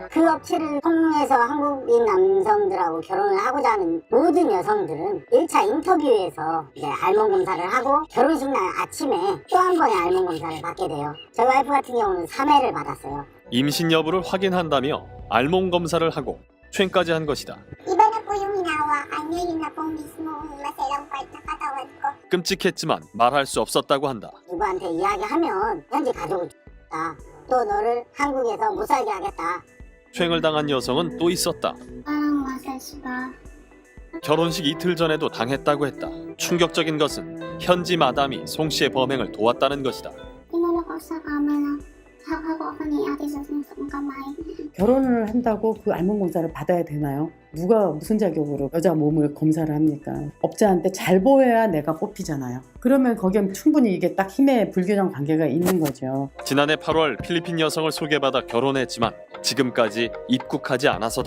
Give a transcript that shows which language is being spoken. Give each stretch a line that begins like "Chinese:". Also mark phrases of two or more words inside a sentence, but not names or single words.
Korean: 그 업체를 통해서 한국인 남성들하고 결혼을 하고자 하는 모든 여성들은 1차 인터뷰에서 이제 알몸 검사를 하고 결혼식 날 아침에 또 한 번의 알몸 검사를 받게 돼요. 저희 와이프 같은 경우는 3회를 받았어요. 임신 여부를 확인한다며 알몸 검사를 하고 추행까지 한 것이다.
Filipino: Iba na po yung hinawa niya, yun na pong mismong maselang part ng katawan ko.
Korean: 끔찍했지만 말할 수 없었다고 한다. 누구한테 이야기하면 현지 가족을 죽이겠다. 또 너를 한국에서 못 살게 하겠다. 추행을 당한 여성은 또 있었다.
Filipino: Parang massage pa.
Korean: 결혼식 이틀 전에도 당했다고 했다. 충격적인 것은 현지 마담이 송 씨의 범행을 도왔다는 것이다.
Filipino: Tinulak ako sa kama na hawak ako ni ate sa kamay.
Korean: 결혼을 한다고 그 알몸 검사를 받아야 되나요? 누가 무슨 자격으로 여자 몸을 검사를 합니까? 업자한테 잘 보여야 내가 뽑히잖아요. 그러면 거기에 충분히 이게 딱 힘의 불균형 관계가 있는 거죠. 지난해 8월 필리핀 여성을 소개받아 결혼했지만 지금까지 입국하지 않아서다.